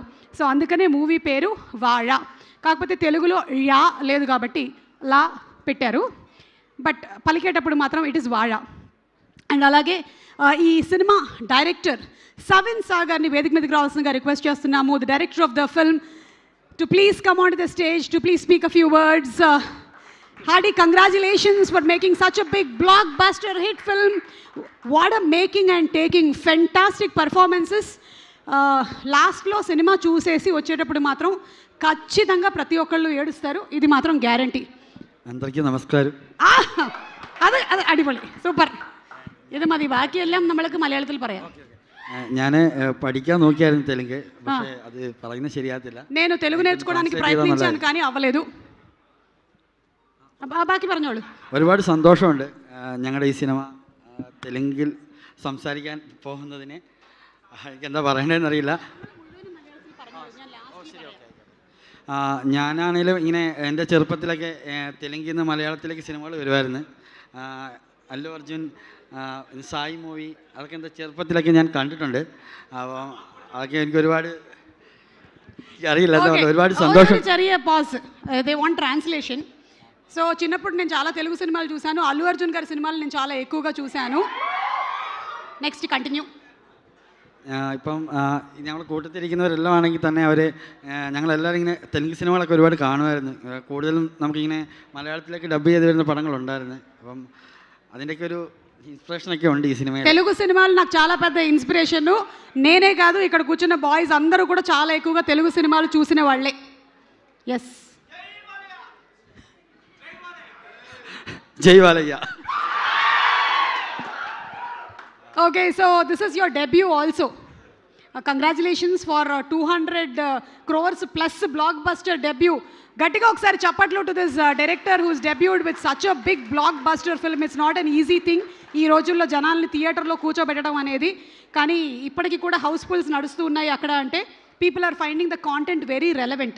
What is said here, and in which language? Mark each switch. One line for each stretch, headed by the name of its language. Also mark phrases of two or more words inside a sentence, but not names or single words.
Telugu: సో అందుకనే మూవీ పేరు వాഴ. కాకపోతే తెలుగులో యా లేదు కాబట్టి లా పెట్టారు, బట్ పలికేటప్పుడు మాత్రం
English: it is
Telugu: వాഴ. అండ్ అలాగే ఈ సినిమా డైరెక్టర్ సవిన్ సాగర్ని వేదిక మీదకి రావాల్సిందిగా రిక్వెస్ట్ చేస్తున్నాము.
English: the director of the film
Telugu: to please come onto the stage, to please speak a few words. Hearty congratulations for making such a big blockbuster hit film. What a making and taking, fantastic performances. లాస్ట్లో సినిమా చూసేసి వచ్చేటప్పుడు మాత్రం ఖచ్చితంగా ప్రతి ఒక్కళ్ళు ఏడుస్తారు, ఇది మాత్రం గ్యారంటీ. అందరికీ నమస్కారం.
Malayalam: അത് അടിപൊളി, സൂപ്പർ. ഇത് മതി, ബാക്കിയെല്ലാം നമ്മൾക്ക് മലയാളത്തിൽ പറയാം. ഞാൻ പഠിക്കാൻ നോക്കിയായിരുന്നു തെലുങ്ക്, പക്ഷേ അത് പറയുന്നത് ശരിയാകത്തില്ല.
Telugu: నేను తెలుగు నేర్చుకోవడానికి ప్రయత్నించాను కానీ అవ్వలేదు.
Malayalam: ബാക്കി പറഞ്ഞോളൂ. ഒരുപാട് സന്തോഷമുണ്ട് ഞങ്ങളുടെ ഈ സിനിമ തെലുങ്കിൽ സംസാരിക്കാൻ പോകുന്നതിന്. എനിക്കെന്താ പറയണ്ടതെന്നറിയില്ല. ഞാനാണെങ്കിലും ഇങ്ങനെ എൻ്റെ ചെറുപ്പത്തിലൊക്കെ തെലുങ്കിൽ നിന്ന് മലയാളത്തിലേക്ക് സിനിമകൾ വരുമായിരുന്നു. അല്ലു അർജുൻ, സായി മൂവി, അതൊക്കെ എന്താ ചെറുപ്പത്തിലൊക്കെ ഞാൻ കണ്ടിട്ടുണ്ട്. അപ്പോൾ അതൊക്കെ എനിക്ക് ഒരുപാട് അറിയില്ല, ഒരുപാട് സന്തോഷം. ചെറിയ
Telugu: పాజ్,
English: they want translation.
Telugu: సో చిన్నప్పుడు నేను చాలా తెలుగు సినిమాలు చూశాను, అల్లు అర్జున్ గారి సినిమాలు నేను చాలా ఎక్కువగా చూశాను. నెక్స్ట్ కంటిన్యూ.
Malayalam: ഇപ്പം ഞങ്ങൾ കൂട്ടത്തിരിക്കുന്നവരെല്ലാം ആണെങ്കിൽ തന്നെ അവർ ഞങ്ങളെല്ലാവരും ഇങ്ങനെ തെലുങ്ക് സിനിമകളൊക്കെ ഒരുപാട് കാണുമായിരുന്നു. കൂടുതലും നമുക്കിങ്ങനെ മലയാളത്തിലേക്ക് ഡബ് ചെയ്ത് വരുന്ന പടങ്ങളുണ്ടായിരുന്നു. അപ്പം അതിൻ്റെയൊക്കെ ഒരു ఇన్స్పిరేషన్ ഒക്കെ
Telugu: ఉంది ఈ సినిమా. తెలుగు సినిమాలు నాకు చాలా పెద్ద ఇన్స్పిరేషన్. నేనే కాదు, ఇక్కడ కూర్చున్న బాయ్స్ అందరూ కూడా చాలా ఎక్కువగా తెలుగు సినిమాలు చూసిన వాళ్ళే. ఎస్, జై బాలయ్య.
English: okay, so this is your debut also. congratulations for 200 crores plus blockbuster debut.
Telugu: గట్టిగా ఒకసారి చప్పట్లు
English: to this director whose debuted with such a big blockbuster film. it's not an easy thing
Telugu: ఈ రోజుల్లో జనాల్ని థియేటర్లో కూర్చోబెట్టడం అనేది. కానీ ఇప్పటికీ కూడా హౌస్ఫుల్స్ నడుస్తూ ఉన్నాయి అక్కడ. అంటే
English: people are finding the content very relevant.